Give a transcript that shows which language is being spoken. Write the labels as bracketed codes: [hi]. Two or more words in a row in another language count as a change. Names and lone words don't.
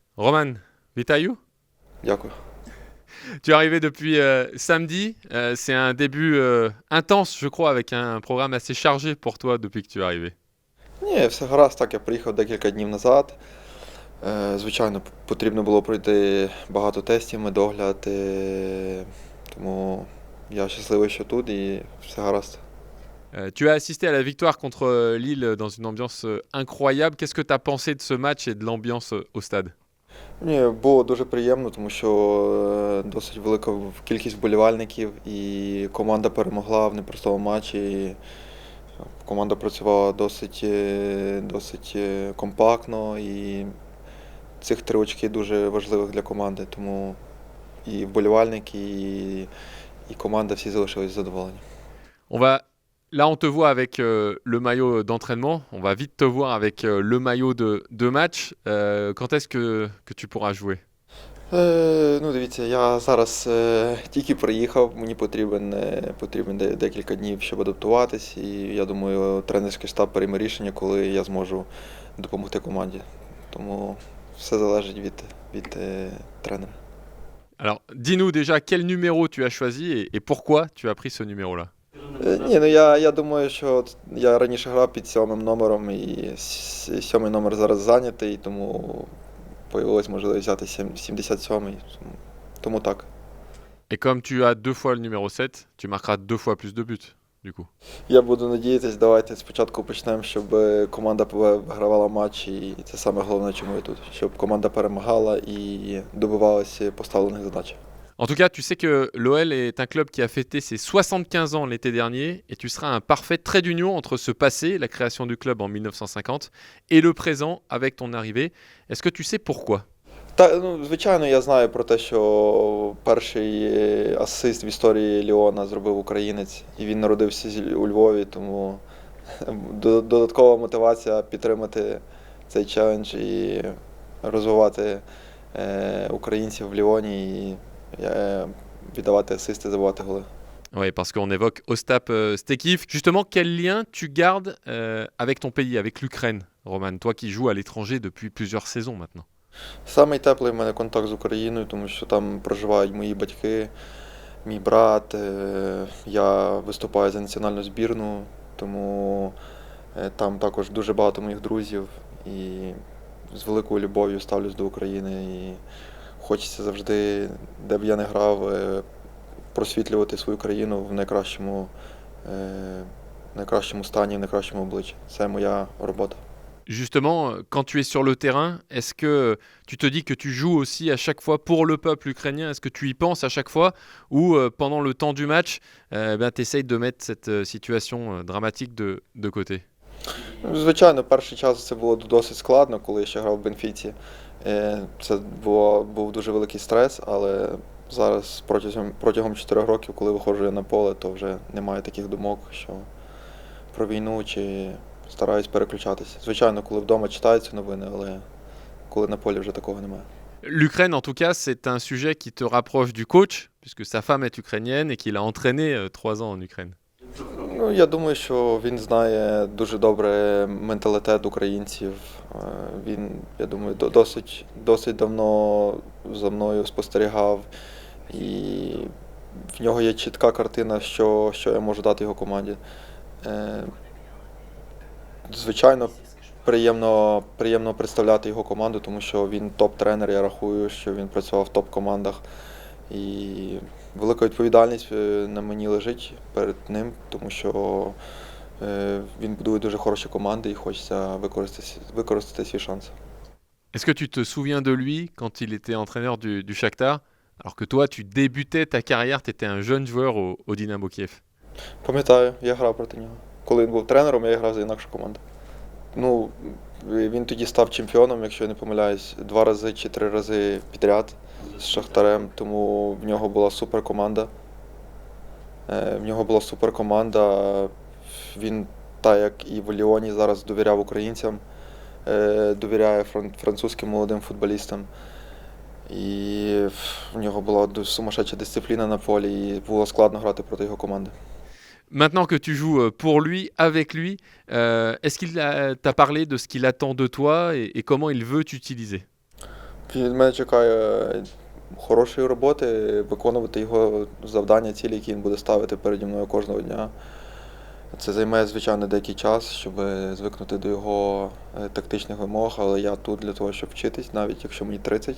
[uk] Roman, vitaillou. Дякую. [fr] Tu es arrivé depuis samedi. C'est un début intense, je crois, avec un programme assez chargé pour toi depuis que tu es arrivé. [uk] Ні, все гаразд, так, я приїхав декілька днів назад. Звичайно, потрібно було пройти багато тестів, медогляд, тому я щасливий, що тут і все гаразд. [fr] Tu as assisté à la victoire contre Lille dans une ambiance incroyable. Qu'est-ce que tu as pensé de ce match et de l'ambiance au stade? [uk] Ні, було дуже приємно, тому що досить велика кількість вболівальників і команда перемогла в непростому матчі. І команда працювала досить компактно, і цих 3 очки дуже важливих для команди, тому і вболівальники, і команда всі залишились задоволені. [fr] On va Là, on te voit avec le maillot d'entraînement. On va vite te voir avec le maillot de match. Quand est-ce que tu pourras jouer? [uk] Ну, дивіться, я зараз тільки приїхав, мені потрібен декілька днів, щоб адаптуватись, і я думаю, тренерський штаб прийме рішення, коли я зможу допомогти команді. Тому все залежить від тренера. [fr] Alors, dis-nous déjà quel numéro tu as choisi et pourquoi tu as pris ce numéro-là. [uk] Ні, ну я думаю, що я раніше грав під 7 номером, і 7 номер зараз зайнятий, тому появилась можливість взяти 77-й, тому так. [fr] Et comme tu as 2 fois le numéro 7, tu marqueras 2 fois plus de buts, du coup. [uk] Я буду надіятись, давайте спочатку почнемо, щоб команда вигравала матч, і це саме головне, чому я тут. Щоб команда перемагала і добивалася поставлених задач. [fr] En tout cas, tu sais que l'OL est un club qui a fêté ses 75 ans l'été dernier et tu seras un parfait trait d'union entre ce passé, la création du club en 1950, et le présent avec ton arrivée. Est-ce que tu sais pourquoi? [uk] Звичайно, я знаю про те, що перший асист в історії Ліона зробив українець, і він народився у Львові, тому додаткова мотивація підтримати цей челендж і розвивати українців в Ліоні і віддавати асисти, забивати голи. [fr] Oui, parce qu'on évoque Ostap Stekif. Justement, quel lien tu gardes avec ton pays, avec l'Ukraine, Roman, toi qui joues à l'étranger depuis plusieurs saisons maintenant? [uk] Самий теплий в мене контакт з Україною, тому що там проживають мої батьки, мій брат. Я виступаю за національну збірну, тому там також дуже багато моїх друзів. І з великою любов'ю ставлюсь до України. І хочеться завжди, де б я не грав, просвітлювати свою країну в найкращому стані, в найкращому обличчі. Це моя робота. [fr] Justement, quand tu es sur le terrain, est-ce que tu te dis que tu joues aussi à chaque fois pour le peuple ukrainien? Est-ce que tu y penses à chaque fois? Ou pendant le temps du match, tu essayes de mettre cette situation dramatique de côté? [uk] Звичайно, перший час це було досить складно, коли я ще грав в Бенфіці. Це був дуже великий стрес, але зараз протягом 4 років, коли виходжу я на поле, то вже немає таких думок, що про війну чи стараюсь переключатися. Звичайно, коли вдома читаються новини, але коли на полі вже такого немає. [fr] L'Ukraine, en tout cas, c'est un sujet qui te rapproche du coach, puisque sa femme est ukrainienne et qu'il a entraîné 3 ans en Ukraine. [uk] Ну, я думаю, що він знає дуже добре менталітет українців. Він, я думаю, досить давно за мною спостерігав. І в нього є чітка картина, що я можу дати його команді. Звичайно, приємно представляти його команду, тому що він топ-тренер, я рахую, що він працював в топ-командах. І велика відповідальність на мені лежить перед ним, тому що він будує дуже хороші команди і хочеться використати свій шанс. [fr] Est-ce que tu te souviens de lui quand il était entraîneur du Shakhtar, alors que toi, tu débutais ta carrière, tu étais un jeune joueur au Dynamo Kiev? [uk] Пам'ятаю, я грав проти нього. Коли він був тренером, я грав за інакшу команду. Ну, він тоді став чемпіоном, якщо я не помиляюсь, 2 рази чи 3 рази підряд з Шахтарем, тому в нього була суперкоманда. Він, так як і в Ліоні, зараз довіряв українцям, довіряє французьким молодим футболістам. І в нього була дуже сумасшедша дисципліна на полі, і було складно грати проти його команди. [fr] Maintenant que tu joues pour lui, avec lui, est-ce qu'il t'a parlé de ce qu'il attend de toi et comment il veut t'utiliser? [uk] Від мене чекає хорошої роботи, виконувати його завдання, цілі, які він буде ставити переді мною кожного дня. Це займе, звичайно, деякий час, щоб звикнути до його тактичних вимог, але я тут для того, щоб вчитись, навіть якщо мені 30.